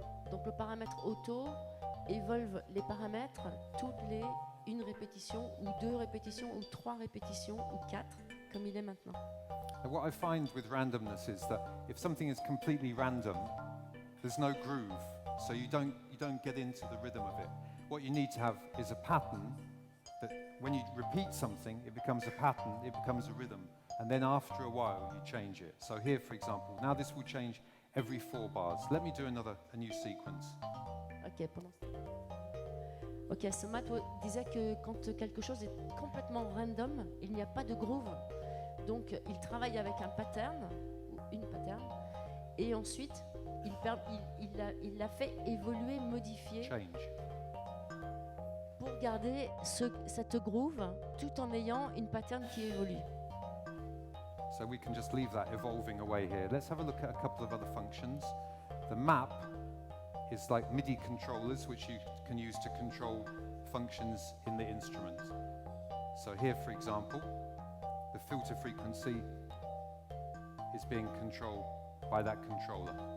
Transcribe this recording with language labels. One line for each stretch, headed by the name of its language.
French: Donc le paramètre auto évolve les paramètres toutes les une répétition ou deux répétitions ou trois répétitions ou quatre, comme il est maintenant.
English: And what I find with randomness is that if something is completely random, there's no groove, so you don't get into the rhythm of it. What you need to have is a pattern that when you repeat something, it becomes a pattern, it becomes a rhythm, and then after a while you change it. So here, for example, now this will change every 4 bars. Let me do a new sequence.
French: Ok, pendant ce temps. Ok, ce Matt disait que quand quelque chose est complètement random, il n'y a pas de groove. Donc il travaille avec un pattern, ou une pattern, et ensuite il l'a fait évoluer, modifier
English: Change.
French: pour garder cette groove tout en ayant une pattern qui évolue.
English: So we can just leave that evolving away here. Let's have a look at a couple of other functions. The map is like MIDI controllers, which you can use to control functions in the instrument. So here, for example, the filter frequency is being controlled by that controller.